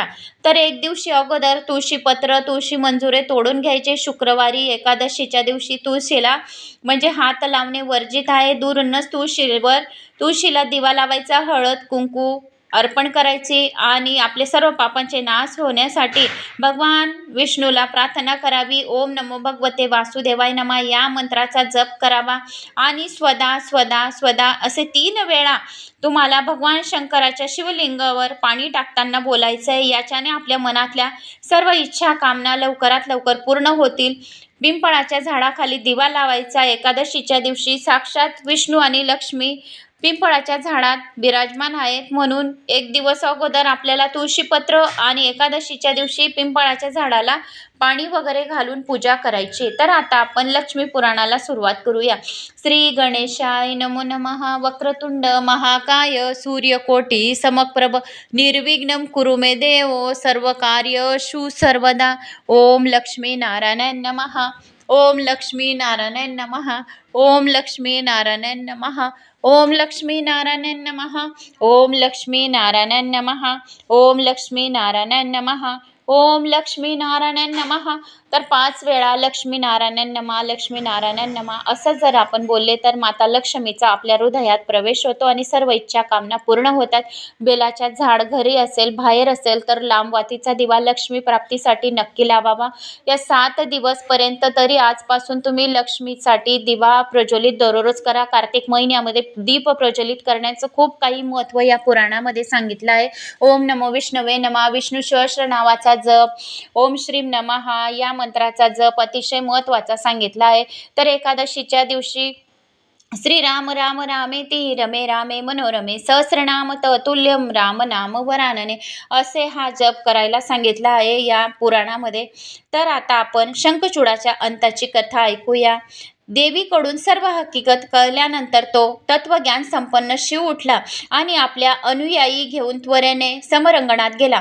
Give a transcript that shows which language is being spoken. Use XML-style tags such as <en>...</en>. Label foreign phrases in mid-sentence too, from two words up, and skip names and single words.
<mr>तर एक दिवशी अगोदर तुळशीपत्र, तुळशी मंजुरे तोडून घ्यायचे। शुक्रवारी एकादशीच्या दिवशी तुळशीला म्हणजे हात लावणे वर्जित आहे। दूरूनच तुळशीला दिवा लावायचा, हळद कुंकू अर्पण करायचे आणि आपले सर्व पापांचे नाश होण्यासाठी भगवान विष्णूला प्रार्थना करावी।</mr> <sa>ओम नमो भगवते वासुदेवाय नमः</sa> <mr>या मंत्राचा जप करावा आणि स्वदा स्वदा स्वदा असे 3 वेळा तुम्हाला भगवान शंकराच्या शिवलिंगावर पाणी टाकताना बोलायचं आहे। याच्याने आपल्या मनातल्या सर्व इच्छा कामना लवकरात लवकर पूर्ण होतील। पिंपळाच्या झाडाखाली दिवा लावायचा एकादशीच्या दिवशी। साक्षात विष्णू आणि लक्ष्मी पिंपळाच्या झाडात विराजमान आहेत, म्हणून एक दिवस अगोदर आपल्याला तुळशीपत्र आणि एकादशीच्या दिवशी पिंपळाच्या झाडाला पाणी वगैरे घालून पूजा करायची। तर आता आपण लक्ष्मी पुराणाला सुरुवात करूया।</mr> <sa>श्री गणेशाय नमो नमः। वक्रतुंड महाकाय सूर्यकोटी समप्रभ निर्विघ्नं कुरु मे देव सर्वकार्येषु सर्वदा। ओम लक्ष्मी नारायण नमः। ओम लक्ष्मी नारायण नमः। ओम लक्ष्मी नारायण नमः। ओम लक्ष्मी नारायण नमः। ओम लक्ष्मी नारायण नमः। ओम लक्ष्मी नारायण नमः। ओम लक्ष्मी नारायण नमः।</sa> <mr>तर 5 वेळा</mr> <sa>लक्ष्मी नारायण नमः, लक्ष्मी नारायण नमः</sa> <mr>असं जर आपण बोलले तर माता लक्ष्मीचा आपल्या हृदयात प्रवेश होतो आणि सर्व इच्छा कामना पूर्ण होतात। बेलाच्या झाड घरी असेल बाहेर असेल तर लांब वातीचा दिवा लक्ष्मी प्राप्तीसाठी नक्की लावावा। या 7 दिवस पर्यंत तरी आजपासून तुम्ही लक्ष्मीसाठी दिवा प्रज्वलित दररोज करा। कार्तिक महिन्यामध्ये दीप प्रज्वलित करण्याचं खूप काही महत्त्व या पुराणामध्ये सांगितलं आहे।</mr> <sa>ओम नमो विष्णवे नमः,</sa> <mr>विष्णू सहस्र नावाचा जप,</mr> <sa>ओम श्रीम नमः</sa> <mr>या मंत्राचा जप अतिशय महत्त्वाचा सांगितला आहे। तर एकादशीच्या दिवशी</mr> <sa>श्रीराम राम रामेति रमे रामे मनोरमे सहस्रनाम ततुल्यम राम नाम वरानने</sa> <mr>असे हा जप करायला सांगितला आहे या पुराणामध्ये। तर आता आपण शंखचूडाच्या अंताची कथा ऐकूया। देवीकडून सर्व हकीकत कळल्यानंतर तो तत्वज्ञान संपन्न शिव उठला आणि आपल्या अनुयायी घेऊन त्वरेने समरंगणात गेला.</mr>